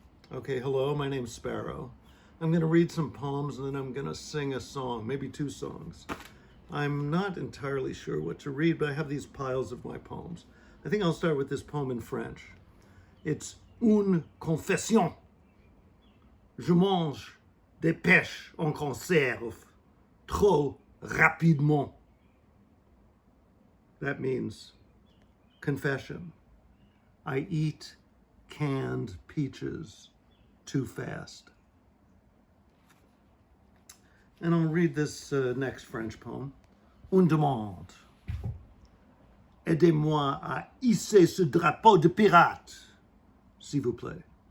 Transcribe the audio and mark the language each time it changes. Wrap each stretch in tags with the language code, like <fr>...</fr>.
<en>Okay, hello, my name's Sparrow. I'm going to read some poems and then I'm going to sing a song, maybe 2 songs. I'm not entirely sure what to read, but I have these piles of my poems. I think I'll start with this poem in French. It's</en> <fr>Une confession. Je mange des pêches en conserve, trop rapidement.</fr> <en>That means confession. I eat canned peaches too fast. And I'll read this next French poem.</en> <fr>Une demande. Aidez-moi à hisser ce drapeau de pirate, s'il vous plaît.</fr>